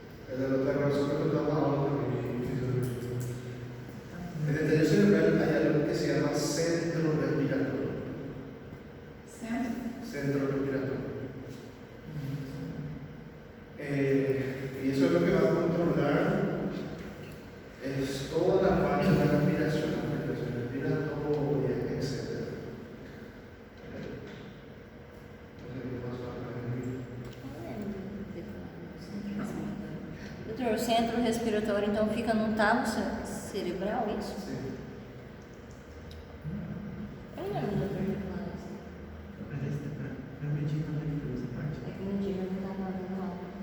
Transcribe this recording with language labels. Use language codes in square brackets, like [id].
[pt] Ela é outra coisa que eu estou dando aula também em fisiologia. [es] En el tallo cerebral hay algo que se llama centro respiratorio. Centro respiratorio. Y eso es lo que va a controlar es toda la parte de la respiración respiratoria, etc. [pt] Doutor, o centro respiratório então fica no talo cerebral, isso? Sim. Eu lembro do doutor Nicolás. Mas esse para medir não é por essa parte. É que no dia não estava dando aula.